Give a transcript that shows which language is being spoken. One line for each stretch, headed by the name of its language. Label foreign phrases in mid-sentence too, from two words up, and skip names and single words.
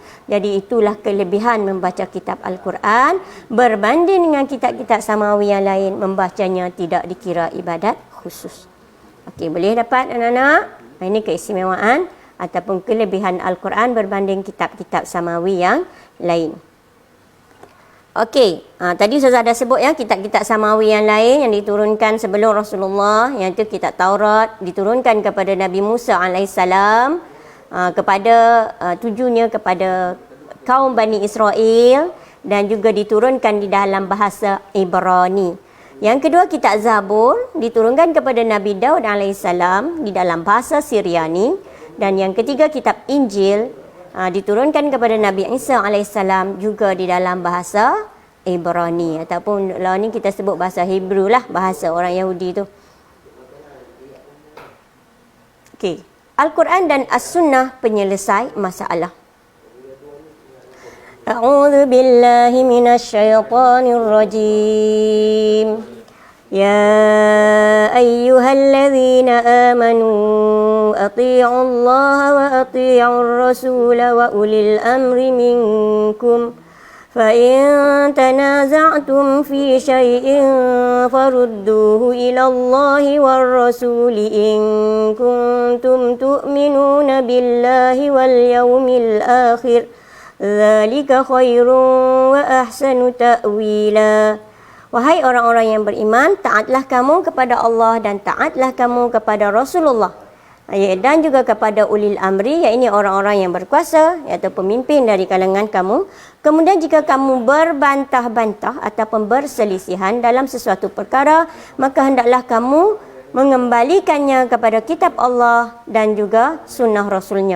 Malay: Jadi itulah kelebihan membaca kitab Al-Quran berbanding dengan kitab-kitab samawi yang lain, membacanya tidak dikira ibadat khusus. Okey, boleh dapat anak-anak? Ini keistimewaan ataupun kelebihan Al-Quran berbanding kitab-kitab samawi yang lain. Okey, tadi Ustazah dah sebut ya, kitab-kitab samawi yang lain yang diturunkan sebelum Rasulullah, yang itu kitab Taurat diturunkan kepada Nabi Musa alaihissalam, tujuannya kepada kaum Bani Israel dan juga diturunkan di dalam bahasa Ibrani. Yang kedua, kitab Zabur diturunkan kepada Nabi Daud alaihissalam di dalam bahasa Syriani Dan yang ketiga, kitab Injil diturunkan kepada Nabi Isa AS juga di dalam bahasa Ibrani, ataupun lah ni kita sebut bahasa Hebrew lah, bahasa orang Yahudi tu. Okey, Al-Quran dan As-Sunnah penyelesai masalah.
Arabic: أعوذ بالله من الشيطان الرجيم. يا أيها الذين آمنوا أطيعوا الله وأطيعوا الرسول وأولي الأمر منكم. فإن تنازعتم في شيء فردوه إلى الله والرسول إن كنتم تؤمنون بالله واليوم الآخر ذلك خير وأحسن تأويلا.
Malay: Wahai orang-orang yang beriman, taatlah kamu kepada Allah dan taatlah kamu kepada Rasulullah dan juga kepada
Arabic: أولي الأمر,
Malay: iaitu orang-orang yang berkuasa, iaitu pemimpin dari kalangan kamu. Kemudian jika kamu berbantah-bantah ataupun berselisihan dalam sesuatu perkara, maka hendaklah kamu mengembalikannya kepada kitab Allah dan juga sunnah Rasulnya.